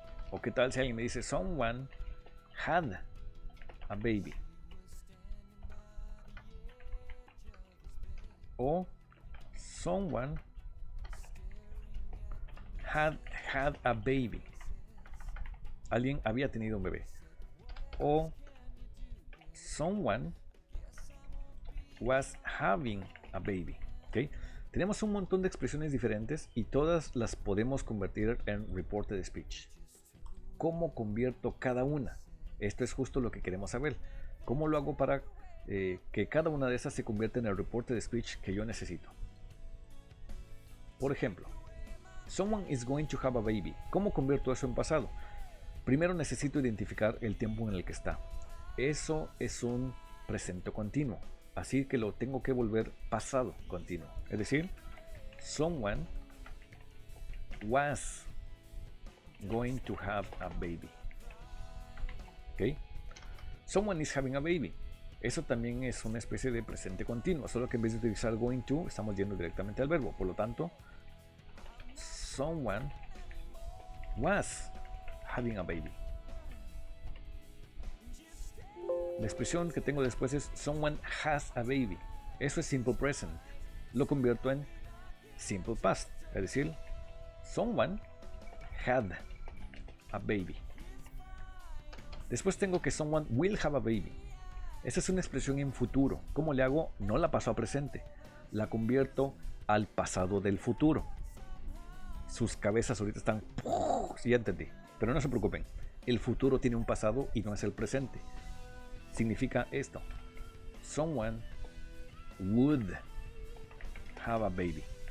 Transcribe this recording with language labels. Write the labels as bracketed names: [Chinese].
[Spanish] ¿O qué tal si alguien me dice, [English] someone had a baby? O someone had a baby. [Spanish] Alguien había tenido un bebé. [English] O someone was having a baby. ¿Okay? [Spanish] Tenemos un montón de expresiones diferentes y todas las podemos convertir en reporte de speech. ¿Cómo convierto cada una? Esto es justo lo que queremos saber. ¿Cómo lo hago para que cada una de esas se convierta en el reporte de speech que yo necesito? Por ejemplo, [English] someone is going to have a baby. [Spanish] ¿Cómo convierto eso en pasado? Primero necesito identificar el tiempo en el que está. Eso es un presente continuo, así que lo tengo que volver pasado continuo. Es decir, [English] someone was going to have a baby. ¿Ok? Someone is having a baby. [Spanish] Eso también es una especie de presente continuo, solo que en vez de utilizar going to, estamos yendo directamente al verbo. Por lo tanto, [English] someone was having a baby. [Spanish] La expresión que tengo después es [English] someone has a baby. [Spanish] Eso es simple present. Lo convierto en simple past, es decir, [English] someone had a baby. [Spanish] Después tengo que [English] someone will have a baby. [Spanish] Esa es una expresión en futuro. ¿Cómo le hago? No la paso a presente, la convierto al pasado del futuro. Sus cabezas ahorita están... Sí, ya entendí. Pero no se preocupen. El futuro tiene un pasado y no es el presente. Significa esto. [English] Someone would have a baby.